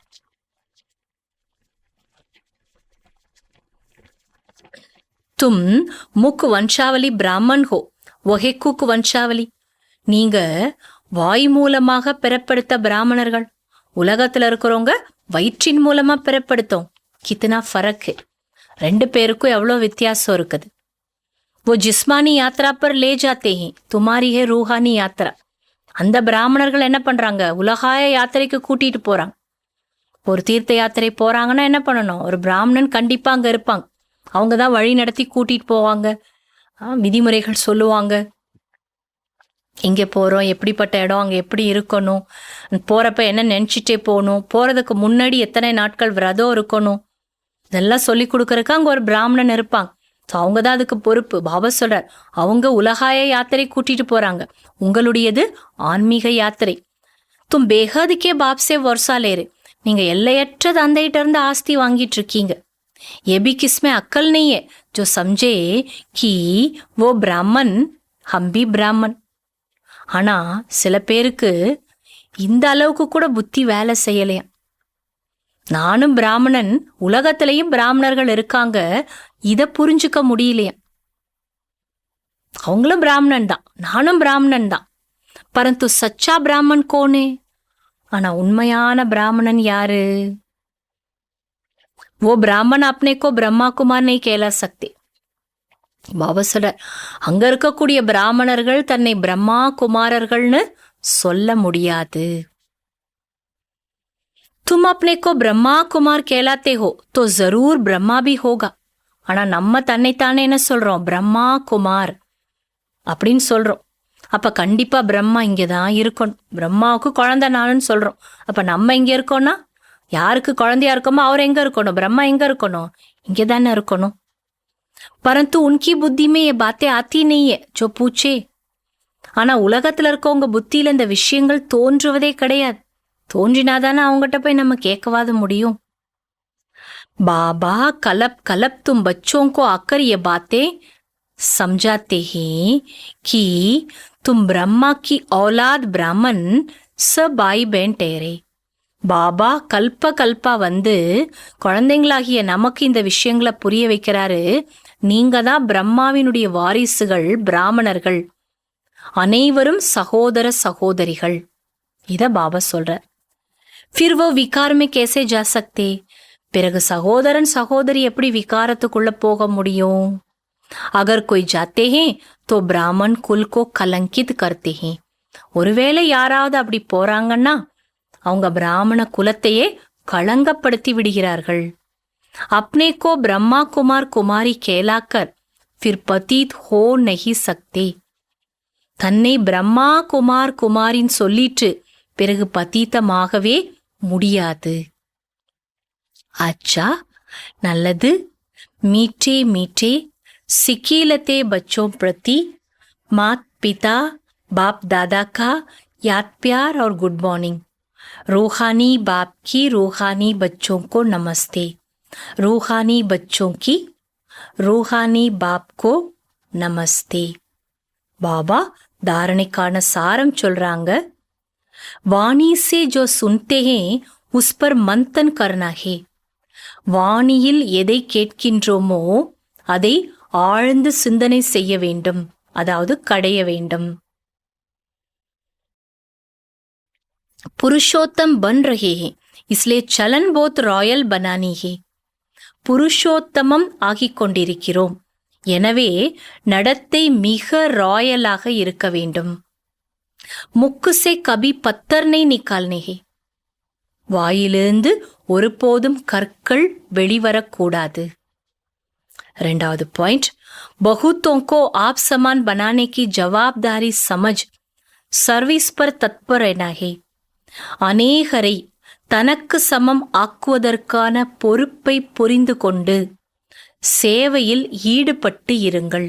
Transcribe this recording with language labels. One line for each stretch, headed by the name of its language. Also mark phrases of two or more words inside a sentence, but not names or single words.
Hindi: तुम मुख वंशावली ब्राह्मण हो वह है कुख वंशावली.
Tamil: நீங்க வாய் மூலமாக பிறப்படுத்த பிராமணர்கள், உலகத்துல இருக்கிறவங்க வயிற்றின் மூலமா பிறப்படுத்தோம்.
Hindi: कितना फ़र्क है.
Tamil: 2 பேருக்கும் எவ்வளோ வித்தியாசம் இருக்குது.
Hindi: वो जिस्मानी यात्रा पर ले जाते हैं, तुम्हारी है रूहानी यात्रा.
Tamil: அந்த பிராமணர்கள் என்ன பண்றாங்க, உலகாய யாத்திரைக்கு கூட்டிட்டு போறாங்க. ஒரு தீர்த்த யாத்திரை போறாங்கன்னா என்ன பண்ணணும், ஒரு பிராமணன் கண்டிப்பா அங்க இருப்பாங்க. அவங்க தான் வழி நடத்தி கூட்டிட்டு போவாங்க, விதிமுறைகள் சொல்லுவாங்க. எங்கே போறோம், எப்படிப்பட்ட இடம், அங்க எப்படி இருக்கணும், போறப்ப என்ன நினைச்சிட்டே போகணும், போறதுக்கு முன்னாடி எத்தனை நாட்கள் விரதம் இருக்கணும், இதெல்லாம் சொல்லி கொடுக்கறதுக்கு அங்க ஒரு பிராமணன் இருப்பாங்க. ஸோ அவங்க தான் அதுக்கு பொறுப்பு. பாபா சொல்றார், அவங்க உலகாய யாத்திரை கூட்டிட்டு போறாங்க, உங்களுடையது ஆன்மீக யாத்திரை.
Hindi: तुम बेहद के बाप से वर्सा ले रहे.
Tamil: நீங்க எல்லையற்ற தந்தையிட்ட இருந்து ஆஸ்தி வாங்கிட்டு இருக்கீங்க.
Hindi: ये भी किसमें अक्ल नहीं है जो समझे कि वो ब्राह्मण हम भी ब्राह्मण.
Tamil: ஆனா சில பேருக்கு இந்த அளவுக்கு கூட புத்தி வேலை செய்யலையா. நானும் பிராமணன், உலகத்திலையும் பிராமணர்கள் இருக்காங்க, இத புரிஞ்சுக்க முடியலையா. அவங்களும் பிராமணன் தான், நானும் பிராமணன் தான்.
Hindi: परन्तु सच्चा ब्राह्मण कौन?
Tamil: ஆனா உண்மையான பிராமணன் யாரு?
Hindi: वो ब्राह्मण अपने को ब्रह्मा कुमार नहीं कहला सकते.
Tamil: பாபா சொல்றார், அங்க இருக்கக்கூடிய பிராமணர்கள் தன்னை பிரம்மா குமாரர்கள்னு சொல்ல முடியாது.
Hindi: तुम अपने को ब्रह्मा कुमार कहलाते हो तो जरूर ब्रह्मा भी होगा.
Tamil: ஆனா நம்ம தன்னைத்தானே என்ன சொல்றோம்? பிரம்மா குமார் அப்படின்னு சொல்றோம். அப்ப கண்டிப்பா பிரம்மா இங்கதான் இருக்கணும். பிரம்மாவுக்கு குழந்தை நானுன்னு சொல்றோம். அப்ப நம்ம இங்க இருக்கோம்னா யாருக்கு குழந்தையா இருக்கோமோ அவர் எங்க இருக்கணும்? பிரம்மா எங்க இருக்கணும்? இங்கே தானே இருக்கணும்.
Hindi: परन्तु उनकी बुद्धि में ये बातें आती नहीं है जो पूछे.
Tamil: ஆனா உலகத்துல இருக்கவங்க புத்தியில இந்த விஷயங்கள் தோன்றுவதே கிடையாது. தோன்றினாதானே அவங்ககிட்ட போய் நம்ம கேட்கவாத முடியும்.
Hindi: बाबा कलप कलप तुम बच्चों को आकर ये बातें समझाते हैं कि तुम ब्रह्मा की औलाद ब्राह्मण सब भाई बहन ठहरे.
Tamil: பாபா கல்ப கல்பா வந்து குழந்தைங்களாகிய நமக்கு இந்த விஷயங்களை புரிய வைக்கிறாரு. நீங்க தான் பிரம்மாவினுடைய வாரிசுகள், பிராமணர்கள், அனைவரும் சகோதர சகோதரிகள். இத பாபா சொல்றார்.
Hindi: फिर वो विकार में कैसे जा सकते?
Tamil: பிறகு சகோதரன் சகோதரி எப்படி விகாரத்துக்குள்ள போக முடியும்?
Hindi: अगर कोई जाते हैं तो ब्राह्मण कुल को कलंकित करते हैं.
Tamil: ஒருவேளை யாராவது அப்படி போறாங்கன்னா அவங்க பிராமண குலத்தையே களங்கப்படுத்தி விடுகிறார்கள்.
Hindi: अपने को ब्रह्मा कुमार कुमारी कहलाकर फिर पतित हो नहीं सकते.
Tamil: தன்னை பிரம்மா குமார் குமாரின்னு சொல்லிட்டு பிறகு பதீத்தமாகவே முடியாது.
Hindi: अच्छा, நல்லது. मीठे मीठे सिकीलते बच्चों प्रति मात पिता बाप दादा का याद प्यार और
English: good morning.
Hindi: रूहानी बाप की रूहानी बच्चों को नमस्ते. रूहानी बच्चों की रूहानी बाप को नमस्ते.
Tamil: बाबा धारणेக்கான சாரம் சொல்றாங்க.
Hindi: वाणी से जो सुनते हैं उस पर मंथन करना है.
Tamil: வாணியில் எதை கேட்கின்றோமோ அதை ஆழ்ந்து சிந்தனை செய்ய வேண்டும், அதாவது கடைய வேண்டும்.
Hindi: पुरुषोत्तम बन रहे हैं इसलिए चलन बहुत रॉयल बनानी है.
Tamil: புருஷோத்தமம் ஆகிக் கொண்டிருக்கிறோம், எனவே நடத்தை மிக ராயலாக இருக்க வேண்டும்.
Hindi: मुख से कभी पत्थर नहीं निकालने हैं.
Tamil: வாயிலிருந்து ஒருபோதும் கற்கள் வெளிவரக்கூடாது. இரண்டாவது பாயிண்ட்,
Hindi: बहुतों को आप समान बनाने की जवाबदारी समझ सर्विस पर तत्पर रहना है.
Tamil: அநேகரை தனக்கு சமம் ஆக்குவதற்கான பொறுப்பை புரிந்து கொண்டு சேவையில் ஈடுபட்டு இருங்கள்.